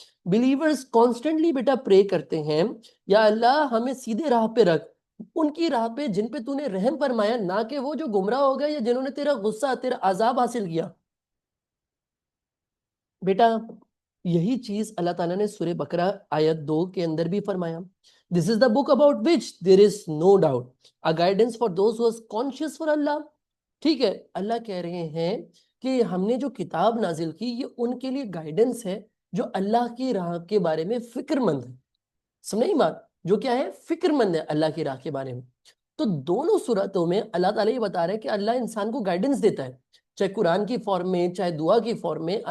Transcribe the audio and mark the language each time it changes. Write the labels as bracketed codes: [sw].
[ur] Believers constantly بیٹا پرے کرتے ہیں یا اللہ ہمیں سیدھے راہ پہ رکھ، ان کی راہ پہ جن پہ تو نے رحم فرمایا، نہ کہ وہ جو گمراہ ہو گئے یا جنہوں نے تیرا غصہ، تیرا عذاب حاصل کیا. بیٹا یہی چیز اللہ تعالیٰ نے سورہ بقرہ آیت 2 کے اندر بھی فرمایا. [en] This is the book about which there is no doubt, a guidance for those who are conscious for Allah. [ur] ٹھیک ہے، اللہ کہہ رہے ہیں کہ ہم نے جو کتاب نازل کی یہ ان کے لیے گائیڈنس ہے جو اللہ کی راہ کے بارے میں فکر مند ہے. سمجھ نہیں بات؟ جو کیا ہے؟ فکر مند ہے اللہ کی راہ کے بارے میں. تو دونوں صورتوں میں اللہ تعالیٰ یہ بتا رہے ہیں کہ اللہ انسان کو گائیڈنس دیتا ہے، چاہے قرآن کی فارم میں، چاہے دعا کی فارم میں.